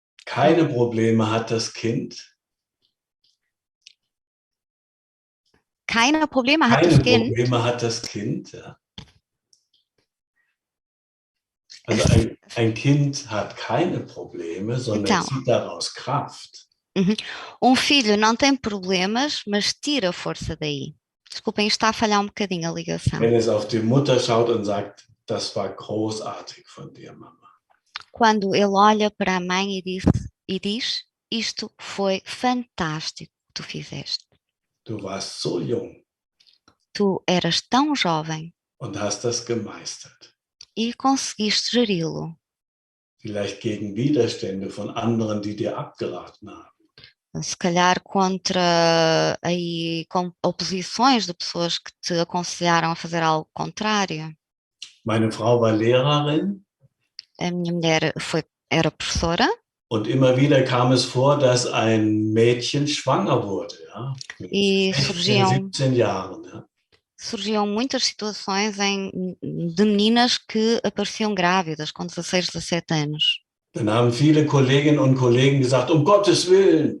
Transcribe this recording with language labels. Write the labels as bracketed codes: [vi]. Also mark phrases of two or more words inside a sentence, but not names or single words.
[de] Keine Probleme hat das Kind. Keine Probleme hat Keine das Kind. Probleme hat das Kind. Ja. Also ein Kind hat keine Probleme, sondern [pt] Então. [de] zieht daraus Kraft. [pt] Filho não tem problemas, mas tira força daí. Desculpem, está a falhar um bocadinho a ligação. [de] Wenn es auf die Mutter schaut und sagt, das war großartig von dir, Mama. [pt] Quando ele olha para a mãe e diz, isto foi fantástico que tu fizeste. [de] Du warst so jung [pt] Tu eras tão jovem [de] und hast das gemeistert. [pt] e conseguiste geri-lo. [de] Vielleicht gegen Widerstände von anderen, die dir abgeraten haben. [pt] Se calhar contra aí, com oposições de pessoas que te aconselharam a fazer algo contrário. [de] Meine Frau war Lehrerin. [pt] A minha mulher era professora. [de] Und immer wieder kam es vor, dass ein Mädchen schwanger wurde, ja, mit 16, 17 Jahren. Ja. [pt] Surgiam muitas situações de meninas que apareciam grávidas com 16, 17 anos. [de] Dann haben viele Kolleginnen und Kollegen gesagt, Gottes Willen.